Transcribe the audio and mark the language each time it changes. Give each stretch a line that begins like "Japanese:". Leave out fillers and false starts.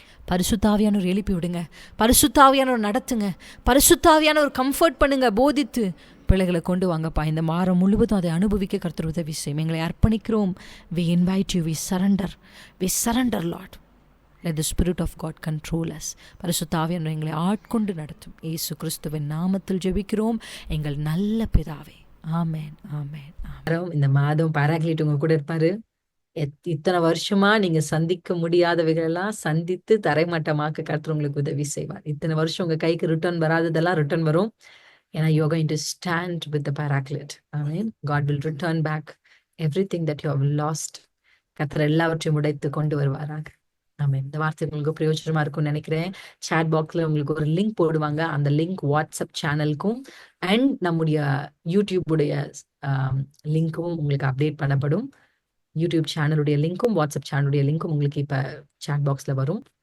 Tamil: பரிசுத்த ஆவியானவர் எழுப்பி விடுங்க. பரிசுத்த ஆவியானவர் நடத்துங்க. பரிசுத்த ஆவியானவர் கம்ஃபர்ட் பண்ணுங்க, போதித்து பிள்ளைகளை கொண்டு வாங்கப்பா. இந்த வாரம் முழுவதும் அதை அனுபவிக்க கர்த்தர் உதவி செய்யும். எங்களை அர்ப்பணிக்கிறோம்.
English: We invite you, we surrender Lord. Let the Spirit of God control us.
Tamil: பரிசுத்த ஆவியானவர் எங்களை ஆட்கொண்டு நடத்தும். இயேசு கிறிஸ்துவின் நாமத்தில் ஜெபிக்கிறோம் எங்கள் நல்ல பிதாவே. ஆமென், ஆமென், ஆமென். இந்த மாதம் பாராக்லீட் உங்க கூட இருப்பாரு. இத்தனை வருஷமா நீங்க சந்திக்க முடியாதவைகளெல்லாம் சந்தித்து தரைமட்டமாக்க கர்த்தர் உங்களுக்கு உதவி செய்வார். இத்தனை வருஷம் உங்க கைக்கு ரிட்டர்ன் வராததெல்லாம் ரிட்டர்ன் வரும்.
English: ஏன்னா you are going to stand with the paraclete. Amen. God will return back everything that you have lost.
Tamil: கர்த்தர் எல்லாவற்றையும் உடைத்து கொண்டு வருவாராக. ஆமா, இந்த வார்த்தை உங்களுக்கு பிரயோஜனமா இருக்கும்னு நினைக்கிறேன். சாட் பாக்ஸ்ல உங்களுக்கு ஒரு லிங்க் போடுவாங்க. அந்த லிங்க் வாட்ஸ்அப் சேனலுக்கும் அண்ட் நம்முடைய யூடியூப் உடைய லிங்க்கும் உங்களுக்கு அப்டேட் பண்ணப்படும். யூடியூப் சேனலுடைய லிங்க்கும் வாட்ஸ்அப் சேனலுடைய லிங்க்கும் உங்களுக்கு இப்ப சாட் பாக்ஸ்ல வரும்.